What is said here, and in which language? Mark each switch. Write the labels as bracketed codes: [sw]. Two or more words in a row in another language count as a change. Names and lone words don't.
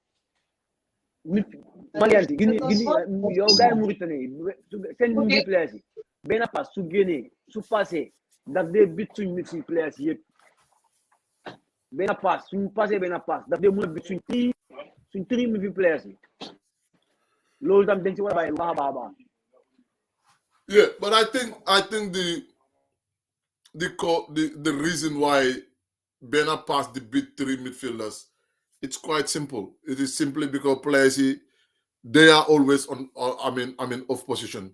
[wo] Malianti gini yow gars yi Mauritanie seen [en] midfield players [wo] yi benn passe su génnee su passé daf dee bit suñ [en] midfield players [wo] yëpp benn passe suñ passé benn passe daf dee mën a bit suñ tri [en] midfield players [wo] yi loolu tam dañ ci war a bàyyi baax a baax. [en] Yeah, but I think the reason why Bena passed the big 3 midfielders, it's quite simple. It is simply because players they are always on off position.